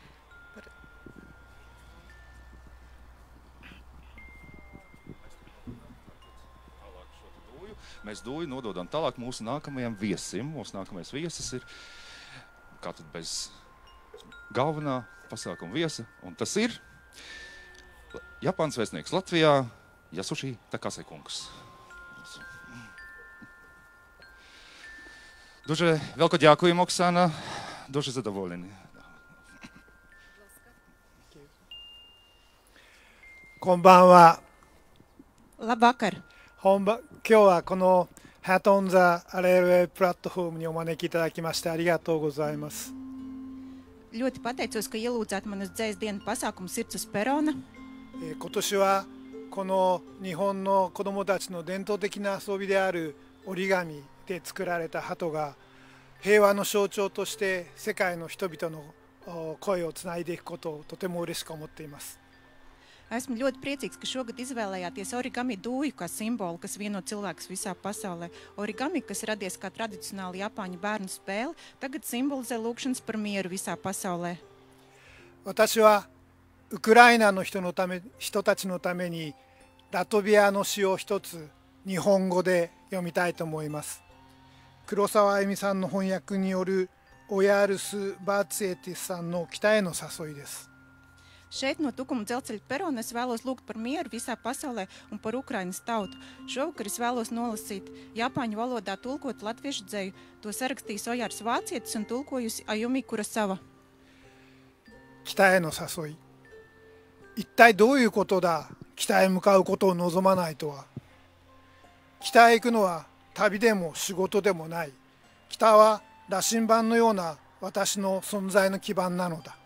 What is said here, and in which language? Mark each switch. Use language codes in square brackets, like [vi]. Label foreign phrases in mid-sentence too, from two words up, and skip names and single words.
[lv] Mēs dūju nododam tālāk mūsu nākamajam viesim. Mūsu nākamais viesis ir, kā tad bez galvenā pasākuma viesa, un tas ir Japānas vēstnieks Latvijā Yasushi Takase kungs. [uk] Дуже велико дякуємо, Оксана. Дуже задоволені. [ja] こんばんは。 [lv] Labvakar. [ja] 今日はこのハートオンザアレルウェイプラットフォームにお招きいただきましてありがとうございます。 [lv] Ļoti pateicos, ka ielūdzāt man uz dzejsdienu pasākumu Sirds uz perona. [ja] 今年はこの日本の子どもたちの伝統的な遊びである折り紙で作られた鳩が平和の象徴として世界の人々の声をつないでいくことをとても嬉しく思っています。 [lv] Esmu ļoti priecīgs, ka šogad izvēlējāties origami dūju kā simbolu, kas vieno cilvēkus visā pasaulē. Origami, kas radies kā tradicionāli Japāņu bērnu spēle, tagad simbolizē lūgšanas par mieru visā pasaulē. [ja] 私はウクライナの人たちのためにラトビアの詩を一つ日本語で読みたいと思います。黒澤あゆみさんの翻訳によるオヤールス・バーツエティスさんの北への誘いです。 [lv] Šeit no Tukuma dzelzceļa perona es vēlos lūgt par mieru visā pasaulē un par Ukrainas tautu. Šovakar es vēlos nolasīt Japāņu valodā tulkot latviešu dzeju. To sarakstījis Ojārs Vācietis un tulkojusi Ajumi Kurasava. [ja] 北への誘い。一体どういうことだ、北へ向かうことを望まないとは。北へ行くのは旅でも仕事でもない。北は羅針盤のような私の存在の基盤なのだ。